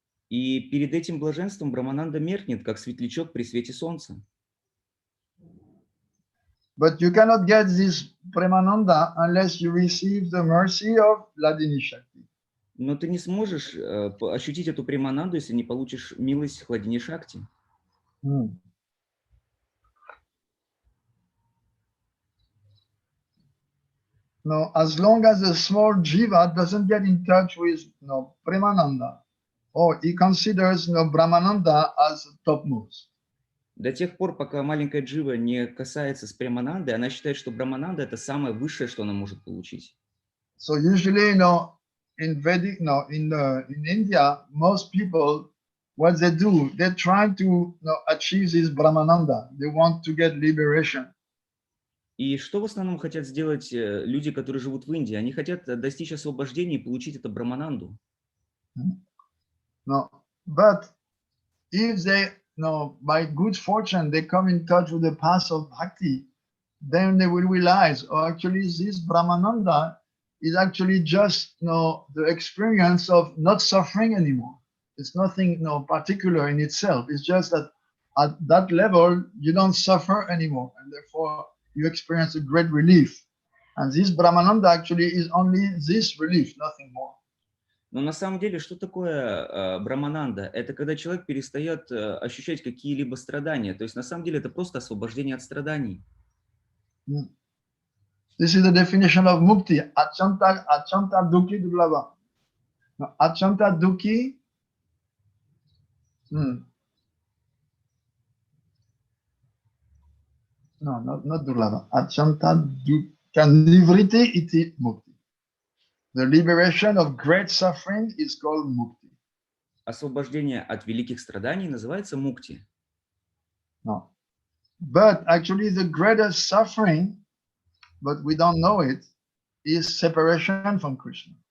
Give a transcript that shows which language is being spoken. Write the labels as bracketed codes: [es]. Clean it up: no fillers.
[ru] И перед этим блаженством Брамананда меркнет, как светлячок при свете солнца. [en] But you cannot get this Premananda unless you receive the mercy of Hladini Shakti. [ru] Но ты не сможешь ощутить эту Премананду, если не получишь милость Хладини Шакти. [en] No, as long as the small jiva doesn't get in touch with Premananda, or he considers Brahmananda as topmost. [ru] До тех пор, пока маленькая джива не касается с Преманандой, она считает, что Брамананда — это самое высшее, что она может получить. [en] So usually, in Vedic, in India, most people, what they do, they try to achieve this Brahmananda. They want to get liberation. [ru] И что в основном хотят сделать люди, которые живут в Индии? Они хотят достичь освобождения и получить это Брамананду. [en] No, but if they, by good fortune, they come in touch with the path of bhakti, then they will realize, actually, this Brahmananda is actually just, the experience of not suffering anymore. It's nothing, particular in itself. It's just that at that level, you don't suffer anymore, and therefore you experience a great relief. And this Brahmananda actually is only this relief, nothing more. [ru] Но на самом деле, что такое Брамананда? Это когда человек перестает ощущать какие-либо страдания. То есть на самом деле это просто освобождение от страданий. [en] This is the definition of mukti. [sa] Achanta dukhi durlabha. [en] Now, [sa] achanta dukhi. [en] No, not durlabha. [sa] Achanta dukha nivriti iti mukti. [en] The liberation of great suffering is called mukti. [ru] Освобождение от великих страданий называется мукти. [en] No. But actually the greatest suffering, but we don't know it, is separation from Krishna.